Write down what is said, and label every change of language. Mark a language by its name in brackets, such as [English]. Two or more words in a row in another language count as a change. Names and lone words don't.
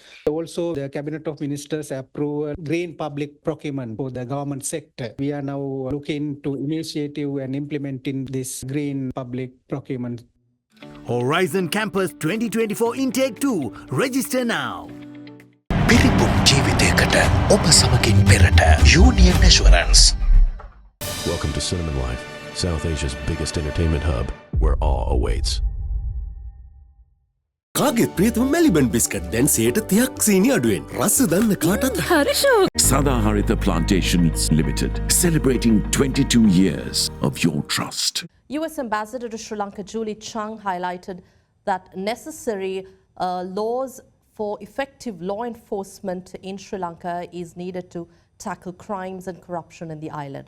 [English] Also, the Cabinet of Ministers approved green public procurement for the government sector. We are now looking to initiative and implementing this green public procurement. Horizon Campus 2024 Intake 2. Register now. [Sinhala] පිරිපුන් ජීවිතයකට ඔබ සමගින් පෙරට Union Assurance. [English] Welcome to Cinnamon Life, South Asia's biggest entertainment hub, where awe awaits. [Sinhala] කාගෙත් ප්‍රියතම මෙලිබන් බිස්කට් දැන් 30ක් සීනි අඩුවෙන් රස දන්න කාටත් හරි ෂෝක්. [English] Sadaharita Plantations Limited, celebrating 22 years of your trust. US Ambassador to Sri Lanka Julie Chung highlighted that necessary laws for effective law enforcement in Sri Lanka is needed to tackle crimes and corruption in the island.